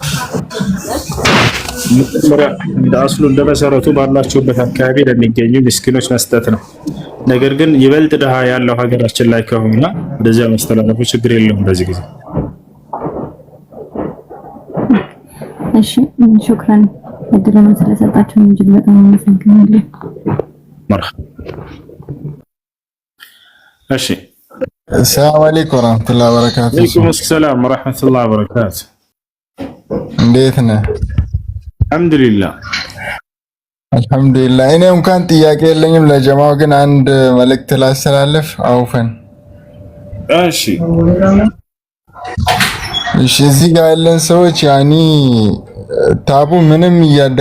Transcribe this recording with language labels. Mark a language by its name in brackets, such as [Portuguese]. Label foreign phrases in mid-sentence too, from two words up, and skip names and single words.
[Amharic] ዳስሉ እንደመሰረቱ ባላችሁበት አካባቢ ለሚገኙ ምስኪኖች መስጠት ነው ነገር ግን ይበልጥ ደሃ ያለው ሀገራችን ላይ ከሆነ ወደዚያ ማስተላለፉ ችግር የለውም በዚህ ጊዜ እሺ ሹክራን እድሉን ስለሰጣችሁኝ እጅግ በጣም አመሰግናለሁ [Arabic] مرحبا እሺ السلام عليكم ورحمة الله وبركاته وعليكم السلام ورحمة الله وبركاته [Amharic] እንዴት ነህ [Arabic] الحمد لله [Amharic] አልহামዱሊላህ እኔ እንኳን ጥያቄ የለኝም ለጀማው ግን አንድ መልእክት ላስተላልፍ አውፈን እሺ እዚህ ጋር ያለን ሰዎች ያኒ ታቡ ምንም እያደገ